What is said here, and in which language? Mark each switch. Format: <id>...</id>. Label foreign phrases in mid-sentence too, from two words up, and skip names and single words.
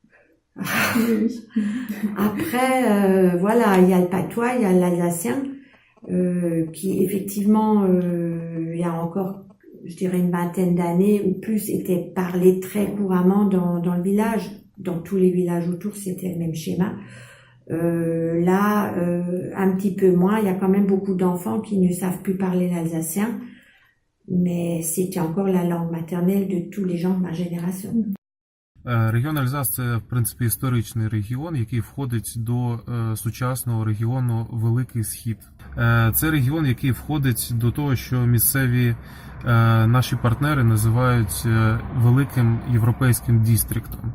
<fr>Après, voilà, il y a le patois, il y a l'alsacien, qui effectivement, il y a encore, je dirais, une vingtaine d'années ou plus, était parlé très couramment dans le village. Dans tous les villages autour, c'était le même schéma. Là, un petit peu moins, il y a quand même beaucoup d'enfants qui ne savent plus parler l'alsacien, mais c'était encore la langue maternelle de tous les gens de ma génération.</fr> <uk>Регіон Альзас – це, в принципі, історичний регіон, який входить до сучасного регіону Великий Схід. Це регіон, який входить до того, що місцеві наші партнери називають великим європейським дістріктом.</uk>